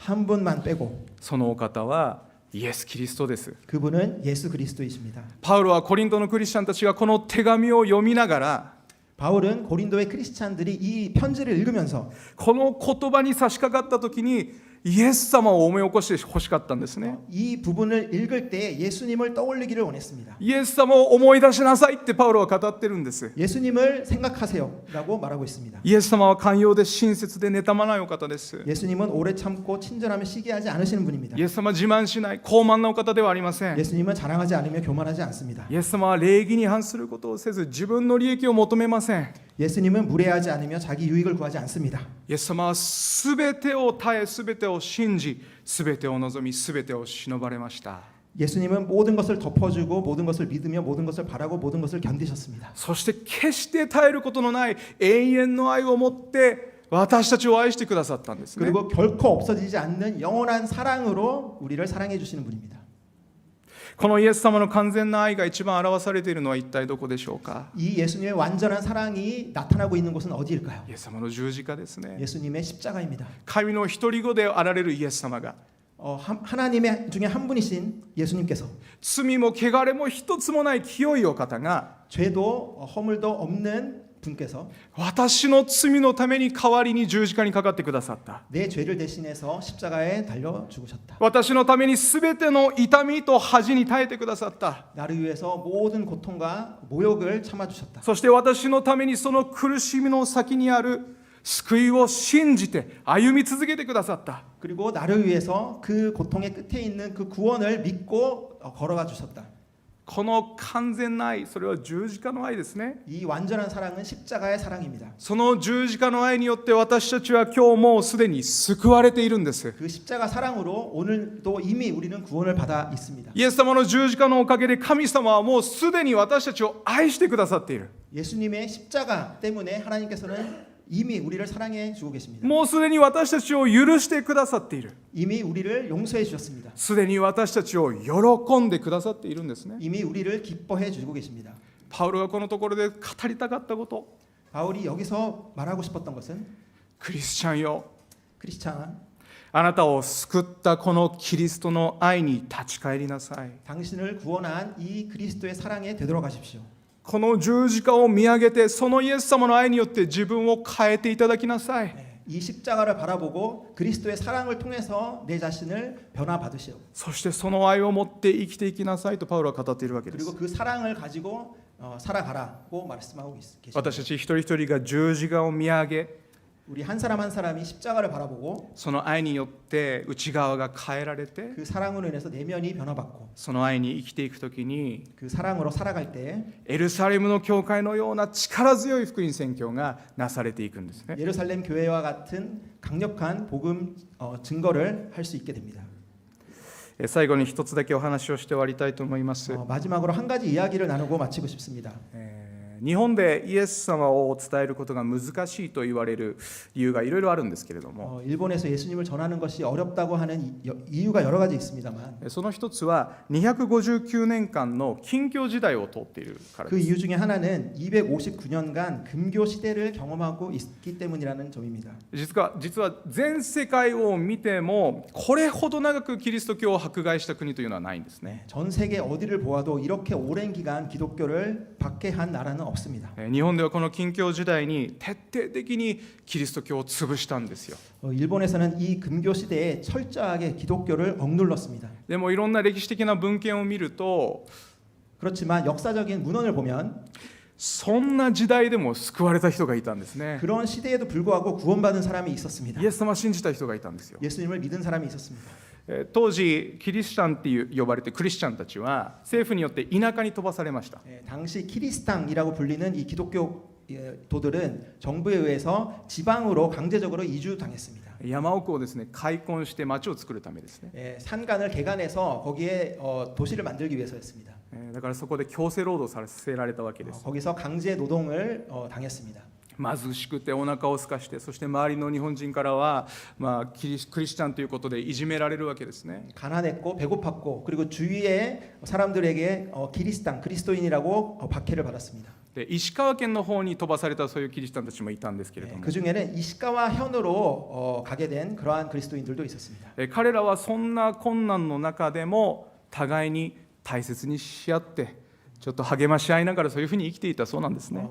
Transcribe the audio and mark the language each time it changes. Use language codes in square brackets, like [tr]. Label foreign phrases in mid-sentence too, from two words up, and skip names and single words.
[ko] 한 분만 빼고 [ja] そのお方はイエス・キリストです。 [ko] 그분은 예수 그리스도이십니다. [ja] パウロはコリントのクリスチャンたちがこの手紙を読みながら、 [ko] 바울은 고린도의 크리스찬들이 이 편지를 읽으면서 [ja] この言葉に差し掛かった時にイエス様を思い起こしてほしかったんですね。 [ko] 이 부분을 읽을 때 예수님을 떠올리기를 원했습니다. [ja] イエス様を思い出しなさいってパウロは語ってるんです。 [ko] 예수님을 생각하세요라고 말하고 있습니다. [ja] イエス様は寛容で親切で妬まないお方です。 [ko] 예수님은 오래 참고 친절하며 시기하지 않으시는 분입니다. [ja] イエス様は自慢しない傲慢なお方ではありません。 [ko] 예수님은 자랑하지 않으며 교만하지 않습니다. [ja] イエス様は礼儀に反することをせず自分の利益を求めません。 [ko] 예수님은 무례하지 않으며 자기 유익을 구하지 않습니다. [ja] イエス様はすべてを耐え、すべてを信じ、すべてを望み、すべてを忍ばれました。 [ko] 예수님은 모든 것을 덮어주고 모든 것을 믿으며 모든 것을 바라고 모든 것을 견디셨습니다. [ja] そして決して絶えることのない永遠の愛を持って私たちを愛してくださったんですね。 [ko] 그리고 결코 없어지지 않는 영원한 사랑으로 우리를 사랑해 주시는 분입니다. [ja] このイエス様の完全な愛が一番表されているのは一体どこでしょうか。 [ko] 이 예수님의 완전한 사랑이 나타나고 있는 곳은 어디일까요? [ja] イエス様の十字架ですね。 [ko] 예수님의 십자가입니다. [ja] 神の一人子であられるイエス様が [ko] 하나님의 중에 한 분이신 예수님께서 [ja] 罪も汚れも一つもない清いお方が [ko] 죄도 허물도 없는 분께서 [ja] 私の罪のために代わりに十字架にかかってくださった。 [ko] 내 죄를 대신해서 십자가에 달려 죽으셨다. [ja] 私のためにすべての痛みと恥に耐えてくださった。 [ko] 나를 위해서 모든 고통과 모욕을 참아 주셨다. [ja] そして私のためにその苦しみの先にある救いを信じて歩み続けてくださった。 [ko] 그리고 나를 위해서 그 고통의 끝에 있는 그 구원을 믿고 걸어가 주셨다. [ja] この完全な愛、それは十字架の愛ですね。 [ko] 이 완전한 사랑은 십자가의 사랑입니다. [ja] その十字架の愛によって私たちは今日もうすでに救われているんです。 [ko] 그 십자가 사랑으로 오늘도 이미 우리는 구원을 받아 있습니다. [ja] イエス様の十字架のおかげで神様はもうすでに私たちを愛してくださっている。 [ko] 예수님의 십자가 때문에 하나님께서는 이미 우리를 사랑해 주고 계십니다. [ja] もうすでに私たちを許してくださっている。 [ko] 이미 우리를 용서해 주셨습니다. [ja] すでに私たちを喜んでくださっているんですね。 [ko] 이미 우리를 기뻐해 주고 계십니다. [ja] パウロがこのところで語りたかったこと、 [ko] 바울이 여기서 말하고 싶었던 것은 [ja] クリスチャンよ、 [ko] 크리스찬, [ja] あなたを救ったこのキリストの愛に立ち返りなさい。 [ko] 당신을 구원한 이 그리스도의 사랑에 되돌아가십시오. [ja] この十字架を見上げて、そのイエス様の愛によって自分を変えていただきなさい。 [ko] 이 십자가를 바라보고 그리스도의 사랑을 통해서 내 자신을 변화받으시오. [ja] そしてその愛を持って生きていきなさいとパウロは語っているわけです。 [ko] 그리고 그 사랑을 가지고 살아가라고 말씀하고 계십니다. [ja] 私たち一人一人が十字架を見上げ、 [ko] 우리 한 사람 한 사람이 십자가를 바라보고 [ja] その愛によって内側が変えられて、 [ko] 그 사랑으로 인해서 내면이 변화받고 [ja] その愛に生きていくときに [ko] 그 사랑으로 살아갈 때 [ja] エルサレムの教会のような力強い福音宣教がなされていくんですね。 [ko] 예루살렘 교회와 같은 강력한 복음 증거를 할 수 있게 됩니다. [ja] 最後に一つだけお話をして終わりたいと思います。 [ko] 마지막으로 한 가지 이야기를 나누고 마치고 싶습니다. [ja] 日本でイエス様を伝えることが難しいと言われる理由がいろいろあるんですけれども、 [ko] 일본에서 예수님을 전하는 것이 어렵다고 하는 이유가 여러 가지 있습니다만 [ja] その一つは259年間の禁教時代を通っているから [ko] 그 [ja] です。 [ko] 이유 중에 하나는 259년간 금교 시대를 경험하고 있기 때문이라는 점입니다. [ja] 実は全世界を見てもこれほど長くキリスト教を迫害した国というのはないんですね。 [ko] 전 세계 어디를 보아도 이렇게 오랜 기간 기독교를 박해한 나라는 없습니다. [ja] 日本ではこの禁教時代に徹底的にキリスト教を潰したんですよ。 [ko] 일본에서는 이 금교 시대에 철저하게 기독교를 억눌렀습니다. [ja] でもいろんな歴史的な文献を見ると [ko] 그렇지만 역사적인 문헌을 보면 [ja] そんな時代でも救われた人がいたんですね。 [ko] 그런 시대에도 불구하고 구원받은 사람이 있었습니다. [ja] イエス様を信じた人がいたんですよ。 [ko] 예수님을 믿은 사람이 있었습니다. [ja] 当時キリシタンって呼ばれてクリスチャンたちは政府によって田舎に飛ばされました。 [ko] 당시 키리스탄이라고 불리는 이 기독교도들은 정부에 의해서 지방으로 강제적으로 이주당했습니다. [ja] 山奥をですね開墾して町を作るためですね。 [ko] 산간을 개간해서 거기에 도시를 만들기 위해서였습니다. [ja] だからそこで強制労働させられたわけです。 [ko] 거기서 강제 노동을 당했습니다. [ja] 貧しくてお腹を空かして、そして周りの日本人からは、クリスチャンということでいじめられるわけですね。 [ko] 가난했고 배고팠고 그리고 주위의 사람들에게 그리스도인이라고 박해를 받았습니다. [ja] で石川県の方に飛ばされたそういうキリシタンたちもいたんですけれども、 [ko] 그 중에는 이시카와 현으로 가게 된 그러한 그리스도인들도 있었습니다. [ja] 彼らはそんな困難の中でも互いに大切にし合ってちょっと励まし合いながらそういうふうに生きていたそうなんですね。